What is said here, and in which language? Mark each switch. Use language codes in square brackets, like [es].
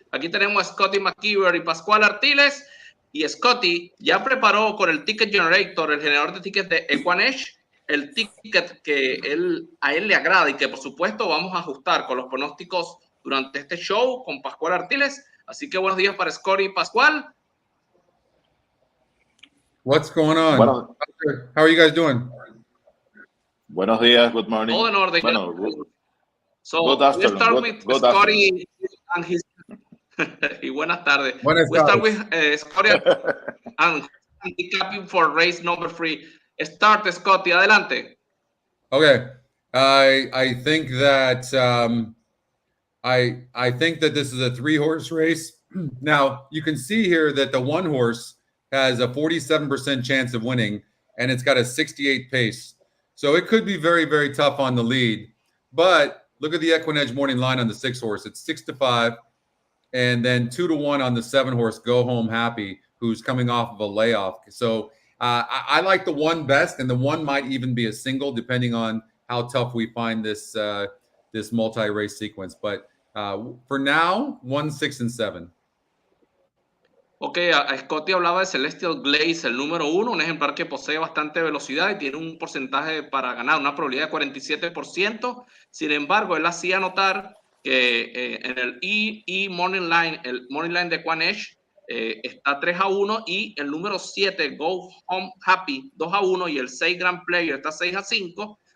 [es] Aquí tenemos a Scotty McKeever y Pascual Artiles. Y Scotty ya preparó con el Ticket Generator, el generador de tickets de EquinEdge, el ticket que a él le agrada y que por supuesto vamos a ajustar con los pronósticos durante este show con Pascual Artiles. Así que buenos días para Scotty y Pascual. [en] What's going on? [es] Bueno, [en] how are you guys doing? [es] Buenos días, [en] good morning. All in order. [es] Bueno, [en] so good afternoon. We start with good [es] Scotty [en] and his. [es] Y buenas tardes. Buenas [en] we start [es] tardes. [en] with Scotty and handicapping for race number 3. Start, Scotty. [es] Adelante. [en] Okay. I think that I think that this is a 3-horse race. Now you can see here that the 1 horse has a 47% chance of winning, and it's got a 68 pace. So it could be very, very tough on the lead. But look at the EquinEdge morning line on the 6 horse. It's 6-5, and then 2-1 on the 7 horse, Go Home Happy, who's coming off of a layoff. So I like the 1 best, and the 1 might even be a single, depending on how tough we find this this multi-race sequence. But for now, 1, 6, and 7. [es] Ok, a Scotty hablaba de Celestial Glaze, el número 1, un ejemplar que posee bastante velocidad y tiene un porcentaje para ganar, una probabilidad de 47%. Sin embargo, él hacía notar que en el Morning Line, el Morning Line de EquinEdge está 3-1 y el número 7, Go Home Happy, 2-1 y el 6 Grand Player está 6-5.